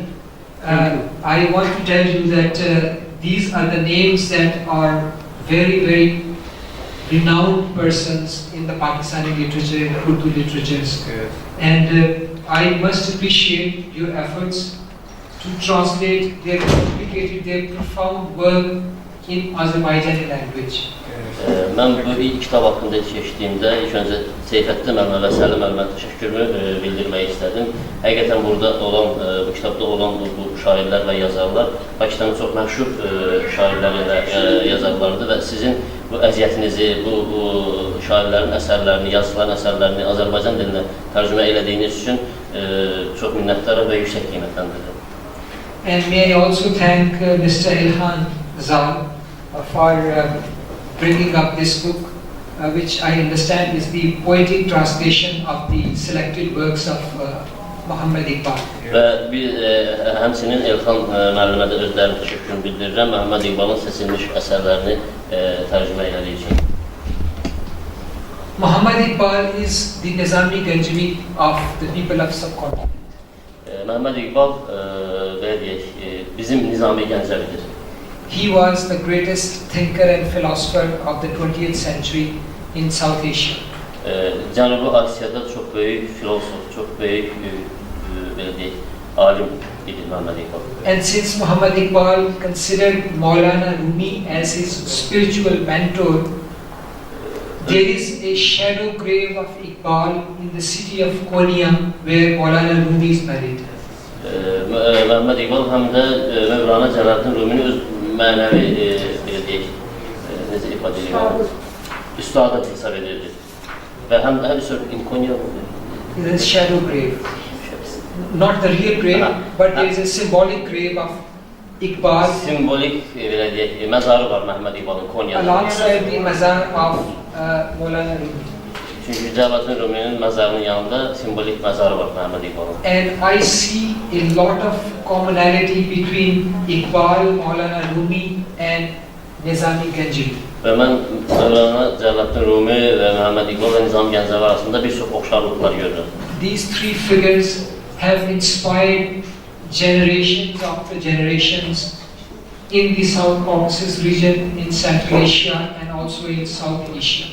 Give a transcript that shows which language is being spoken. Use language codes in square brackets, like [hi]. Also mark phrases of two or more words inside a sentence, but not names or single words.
[en] I want to tell you that these are the names that are very, very renowned persons in the Pakistani literature, in Urdu literatures. And I must appreciate your efforts to translate their complicated, their profound work in Azerbaijani language. [az] Mən bu ilk kitab haqqında keçdiyimdə ilk öncə Seyfəddin müəllimə və Səlim müəllimə təşəkkürümü bildirmək istədim. Həqiqətən burada olan, bu kitabda olan bu şairlər və yazarlar Pakistanın çox məşhur şairləri və yazarlarıdır və sizin bu əziyyətinizi, bu şairlərin əsərlərini, yazıçıların əsərlərini Azərbaycan dilinə tərcümə elədiyiniz üçün çox minnətdaram və yüksək qiymətləndirirəm. [en] And may I also thank Mr. Ilhan Zal for bringing up this book, which I understand is the poetic translation of the selected works of Muhammad Iqbal. [az] Və bir həmçinin Elxan müəllimə də özlərini təşəkkürümü bildirirəm. Muhammad İqbalın seçilmiş əsərlərini tərcümə elədiyi üçün. [en] Muhammad Iqbal is the Nizami Ganjavi of the people of subcontinent. [az] Muhammad İqbal belə deyək, bizim Nizami Gəncəvidir. [en] He was the greatest thinker and philosopher of the 20th century in South Asia. [az] Cənubi Asiyada çox böyük filosof, çox böyük belə deyək, alim idi Muhammad İqbal. [en] And since Muhammad Iqbal considered Maulana Rumi as his spiritual mentor, there is a shadow grave of Iqbal in the city of Konya where Maulana Rumi is buried. [az] Muhammad İqbal həm də Mövlana Cəlaləddin Rumini öz mənəvi, belə deyək, necə ifadə edir, üstadı hesab edirdi. Və həm də in Konya [en] There is a shadow grave. Not the real grave, but there is a symbolic grave of Iqbal [az] simbolik, belə deyək, məzarı var Muhammad İqbalın Konya'da. [en] alongside the mazar of Maulana Rumi. [az] Çünki Cəlaləddin Ruminin məzarının yanında simbolik məzarı var Muhammad İqbalın. [en] And I see a lot of commonality between Iqbal, Maulana Rumi and Nizami Ganjavi. [az] Və mən Mövlana Cəlaləddin Rumi və Muhammad İqbal və Nizami Gəncəvi arasında bir çox oxşarlıqlar görürəm. [en] These three figures have inspired generations after generations in the South Caucasus region, in Central Asia and also in South Asia.